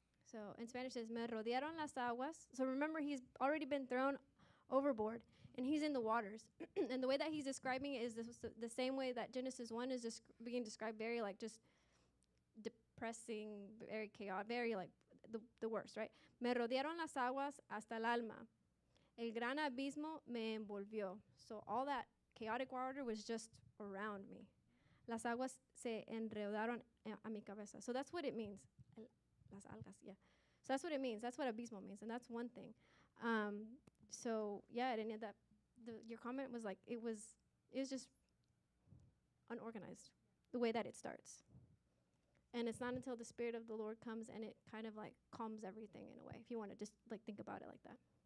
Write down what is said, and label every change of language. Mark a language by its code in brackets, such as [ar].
[en] So in Spanish it says, [es] me rodearon las aguas. [en] So remember, he's already been thrown overboard, and he's in the waters. And the way that he's describing it is the same way that Genesis 1 is being described, very like just depressing, very chaotic, very like the worst, right? [es] Me rodearon las aguas hasta el alma. El gran abismo me envolvió. [en] So all that chaotic water was just around me. [es] Las aguas se enredaron a mi cabeza. [en] So that's what it means. [es] Las algas, [en] yeah. So that's what it means. That's what abismo means, and that's one thing. So yeah, and that your comment was like it was just unorganized, the way that it starts. And it's not until the Spirit of the Lord comes and it kind of like calms everything in a way, if you want to just like think about it like that.